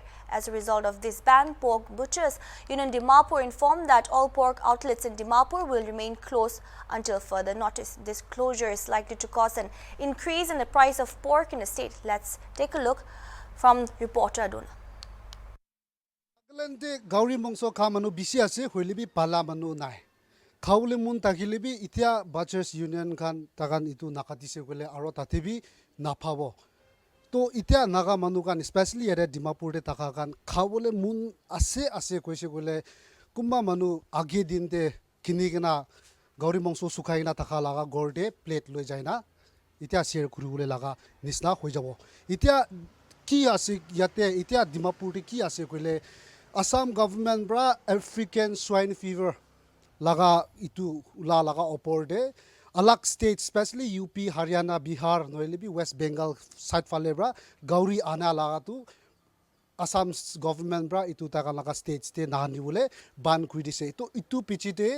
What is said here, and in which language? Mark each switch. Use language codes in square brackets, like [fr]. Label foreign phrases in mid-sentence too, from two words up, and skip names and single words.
[en] As a result of this ban, Pork Butchers Union Dimapur informed that all pork outlets in Dimapur will remain closed until further notice. This closure is likely to cause an increase in the price of pork in the state. Let's take a look from reporter Aduna. [nag] Gauri mongso kamanu bisi ase hoilibi pala manu nai. Kaule mun takilibi itia Butchers Union kan tagan itu nakatise gole aro tatebi napabo. To itia naga manukan especially ere Dimapur de takakan khawole mun ase koise gole kumba manu age din te kinigena gauri mongso sukhaina takalaga gorde plate loi jaina itia share kurule laga nisna hoi jabo. Itia ki ase yate itia Dimapur de ki ase gole Assam government bra [en] African swine fever [nag] laga itu ula laga opor de alak state especially UP Haryana Bihar noilibi West Bengal side fale bra gauri ana laga tu Assam government bra itu taka laga states te nahani bole ban kuri dise to itu pichite